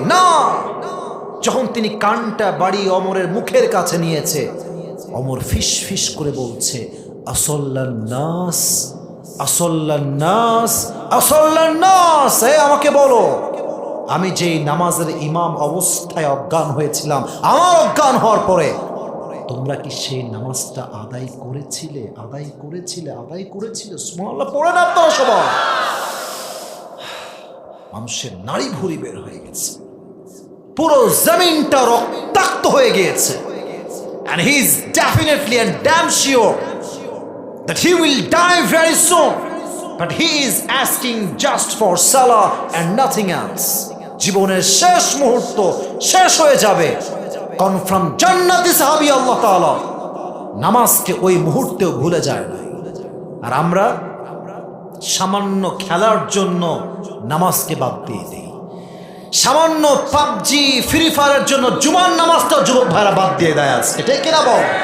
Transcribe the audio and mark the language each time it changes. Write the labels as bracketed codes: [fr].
[bn] না, যখন তিনি কানটা বাড়িয়ে অমরের মুখের কাছে নিয়েছে, অমর ফিস ফিস করে বলছে, আসল্লান নাস, আসল্লান নাস, আসল্লান নাস, আমাকে বলো, আমি যেই নামাজের ইমাম অবস্থায় অজ্ঞান হয়েছিলাম, আমার অজ্ঞান হওয়ার পরে তোমরা কি সেই নামাজটা আদায় করেছিলে? আদায় করেছিলে? আদায় করেছিলে? সুবহানাল্লাহ পড়ে না আপনারা সবাই। মানুষের নাড়ি ভুঁড়ি বের হয়ে গেছে, পুরো জমিনটা রক্তাক্ত হয়ে গিয়েছে। [en] And he is definitely and damn sure that he will die very soon, but he is asking just for salah and nothing else. [bn] জীবনের শেষ মুহূর্ত শেষ হয়ে যাবে, কনফার্ম জান্নাতি সাহাবী আল্লাহ তাআলা নামাজকে ওই মুহূর্তেও ভুলে যায় না। আর আমরা সামান্য খেলার জন্য নামাজকে বাদ দিয়ে দিই, সামান্য পাবজি ফ্রি ফায়ারের জন্য জুমার নামাজটা যুবক ভাইরা বাদ দিয়ে দেয় আজকে, এটাই কিনা বল।